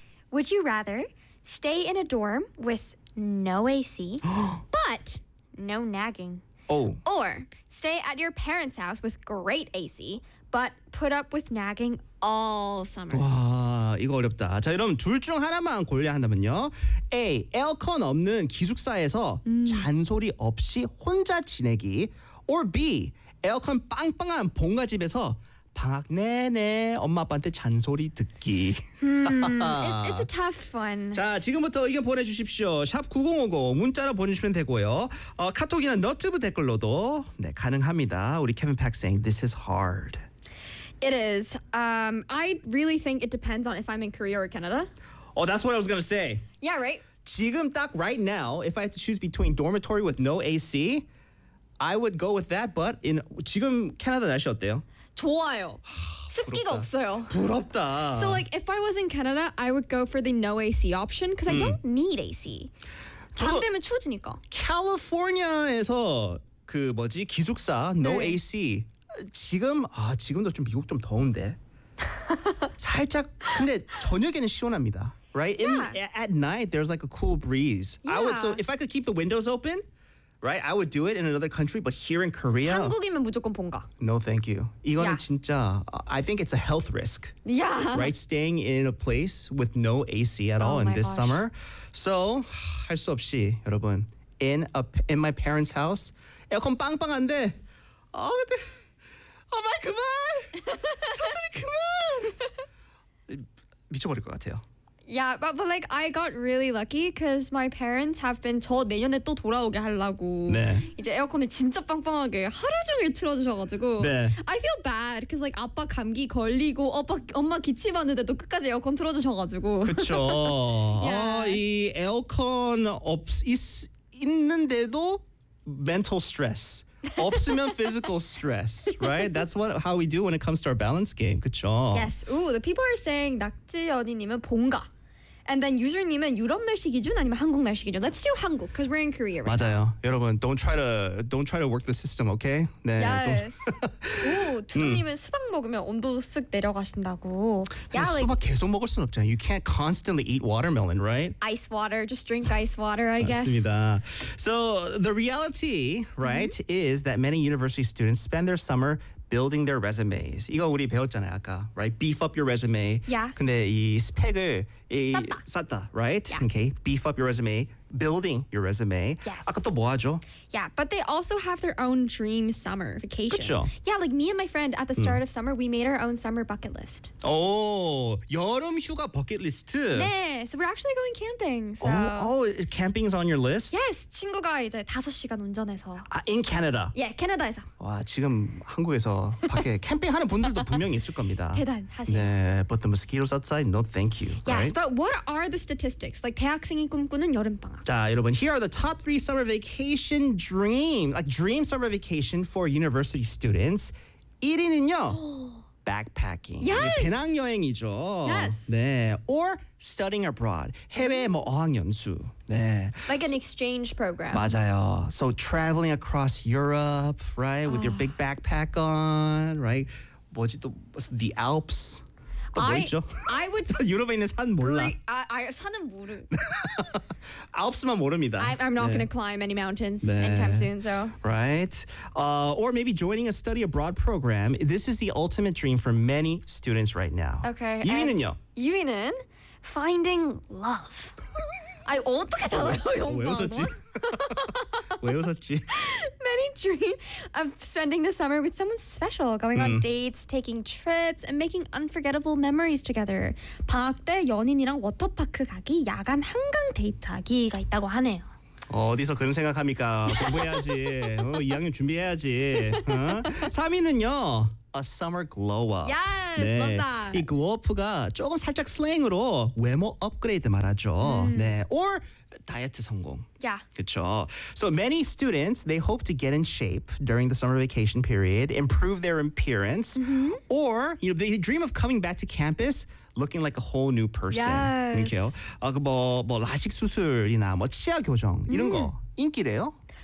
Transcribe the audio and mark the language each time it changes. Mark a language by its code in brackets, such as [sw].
[en] Would you rather stay in a dorm with no AC, but no nagging? Oh. Or stay at your parents' house with great AC, but put up with nagging all summer? [ko] 와, 이거 어렵다. 자, 여러분 둘 중 하나만 골려야 한다면요. A, 에어컨 없는 기숙사에서 잔소리 없이 혼자 지내기. Or B, 에어컨 빵빵한 본가 집에서 방학 내내 엄마 아빠한테 잔소리 듣기. [en] It's a tough one. [ko] 자, 지금부터 의견 보내주십시오. 샵 9050 문자로 보내주시면 되고요. 카톡이나 너튜브 댓글로도 네, 가능합니다. [en] 우리 Kevin Pack saying this is hard. It is. I really think it depends on if I'm in Korea or Canada. Oh, that's what I was going to say. Yeah, right. [ko] 지금 딱 [en] right now, if I had to choose between dormitory with no AC, I would go with that. But in [ko] 지금 캐나다 날씨 어때요? 좋아요. 습기가 부럽다. 없어요. 부럽다. [en] So like if I was in Canada, I would go for the no AC option because I don't need AC. [ko] 밤 되면 추우니까. California에서 그 뭐지 기숙사 no 네. AC 지금 아 지금도 좀 미국 좀 더운데 살짝 근데 저녁에는 시원합니다. [en] Right? Yeah. At night there's like a cool breeze. Yeah. So if I could keep the windows open. Right, I would do it in another country, but here in Korea. [ko] 한국이면 무조건 본가. [en] No, thank you. 이거는 yeah. 진짜. I think it's a health risk. Yeah. Right, staying in a place with no AC at all in this summer. So, [ko] 할 수 없이 여러분 [en] in my parents' house. [ko] 에어컨 빵빵한데. 아 근데. 엄마 그만. 천천히 그만. 미쳐버릴 것 같아요. [en] Yeah, but like I got really lucky because my parents have been [ko] 저 내년에 또 돌아오게 하려고 네. 이제 에어컨을 진짜 빵빵하게 하루 종일 틀어주셔가지고 네. [en] I feel bad because like [ko] 아빠 감기 걸리고 엄마 기침하는데 또 끝까지 에어컨 틀어주셔가지고 그쵸. [en] yeah. [ko] 이 에어컨 있는데도 mental stress 없으면 physical stress, right? [en] That's how we do when it comes to our balance game. Good job. Yes. Ooh, the people are saying 낙지언니님은 본가. And then user님은 [ko] 유럽 날씨 기준 아니면 한국 날씨 기준. [en] Let's do 한국, because we're in Korea right [ko] 맞아요. [en] now. [ko] 맞아요. [en] 여러분, don't try to work the system, okay? [ko] 네, yes. Ooh, 두두님은 수박 먹으면 온도 쓱 내려가신다고. [en] Yeah, 수박 like, [ko] 계속 먹을 순 없잖아요. [en] You can't constantly eat watermelon, right? Ice water, just drink ice water, I guess. 맞습니다. So the reality, right, mm-hmm. is that many university students spend their summer building their resumes. [ko] 이거 우리 배웠잖아요, 아까. [en] Right? Beef up your resume. Yeah. [ko] 근데 이 스펙을 쌌다. [en] Right? Yeah. Okay. Beef up your resume. Building your resume. Yes. [ko] 아까 또 뭐 하죠? [en] Yeah, but they also have their own dream summer vacation. [ko] 그쵸? [en] Yeah, like me and my friend at the start of summer, we made our own summer bucket list. [ko] Oh, 여름 휴가 bucket list. [en] 네, so we're actually going camping. So. Oh, camping's on your list? [ko] Yes, 친구가 이제 5시간 운전해서. [en] In Canada? [ko] Yeah, 캐나다에서. 와, 지금 한국에서 밖에 캠핑하는 분들도 분명히 있을 겁니다. 대단하세요. [en] 네, but the mosquitoes outside, no thank you. Yes, right? but what are the statistics? Like [ko] 대학생이 꿈꾸는 여름방. [en] 자, 여러분, here are the top three summer vacation dream summer vacation for university students. [ko] 1위는요, backpacking. [en] Yes! [ko] 배낭여행이죠. [en] Yes. [ko] 네. [en] Or studying abroad. [ko] 해외 뭐 어학연수. 네. [en] Like an exchange program. [ko] 맞아요. [en] So traveling across Europe, right, with your big backpack on, right? [ko] 뭐지, 또, the Alps. [en] I would. [ko] 유럽에 있는 산 몰라. I 산은 모르. 알프스만 모릅니다. [en] I'm not 네. going to climb any mountains 네. anytime soon. So right, or maybe joining a study abroad program. This is the ultimate dream for many students right now. Okay. [ko] 유인은요. 유인은 [en] finding love. [ko] 아이 어떻게 잘해요 영광은? 왜 웃었지? [en] Many dream of spending the summer with someone special, going on dates, taking trips, and making unforgettable memories together. [ko] 방학 때 연인이랑 워터파크 가기, 야간 한강 데이트하기가 있다고 하네요. 어디서 그런 생각합니까? 공부해야지. 2학년 준비해야지. 어? 3위는요. [en] A summer glow up. Yes, 네. love that. [ko] 이 glow up가 조금 살짝 슬랭으로 외모 업그레이드 말하죠. 네. Or 다이어트 성공. [en] Yeah. [ko] 그렇죠. [en] So many students, they hope to get in shape during the summer vacation period, improve their appearance, mm-hmm. or you know, they dream of coming back to campus looking like a whole new person. Yes. [ko] 이렇게요. 뭐 라식 수술이나 뭐 치아 교정 이런 거 인기래요.